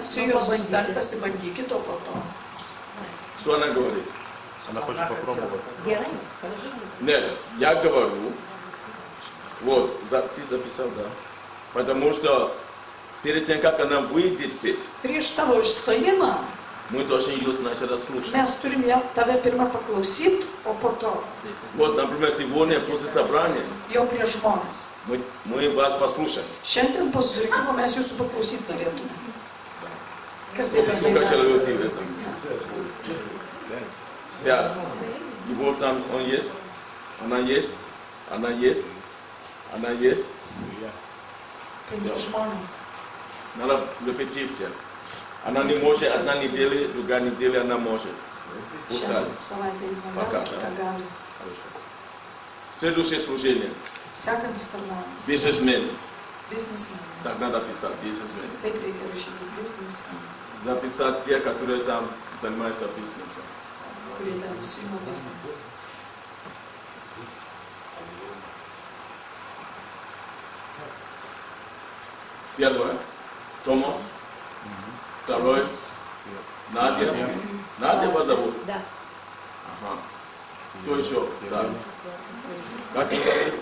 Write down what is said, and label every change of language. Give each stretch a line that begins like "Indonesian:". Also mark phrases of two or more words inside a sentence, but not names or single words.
Lithuanian: Su juo susitarti, pasibandykit, o po to.
Russian: Что она говорит? Она хочет попробовать.
Lithuanian: Gerai, хорошо.
Russian: Нет, я говорю, вот, ты записал, да? Потому что перед тем, как она выйдет петь,
Lithuanian: Prieš tavo išstojimą
Russian: мы должны ее сначала слушать.
Lithuanian: mes turim tave pirmą paklausyti, o po to
Russian: Вот, например, сегодня после собрания
Lithuanian: jau prieš žmonės.
Russian: мы вас послушаем.
Lithuanian: Šiandien po susirinkimo mes jūsų paklausyti norėtume. Kas tai per
Russian: Сколько
Lithuanian: daina?
Russian: человек в этом? 5. И вот там он есть, она есть, она есть, она есть.
Lithuanian: Penki žmonės.
Russian: Надо репетиция. Она не может одна неделя, другая неделя она может. Пускай.
Lithuanian: Šiandien savaitę
Russian: Пока,
Lithuanian: negali, kitą gali.
Russian: Следующее служение.
Lithuanian: Sekantis tarnavimas.
Russian: Бизнесмен.
Lithuanian: Biznesmen.
Russian: Так надо писать, бизнесмен.
Lithuanian: Taip reikia rašyti biznesmen,
Russian: Записать те, которые там занимаются бизнесом.
Lithuanian: kurie ten užsiima biznesu.
Russian: Первое. Томас. Второе. Надя. Надя вас зовут? Да. Ага. Кто еще? Да. Как ее зовут?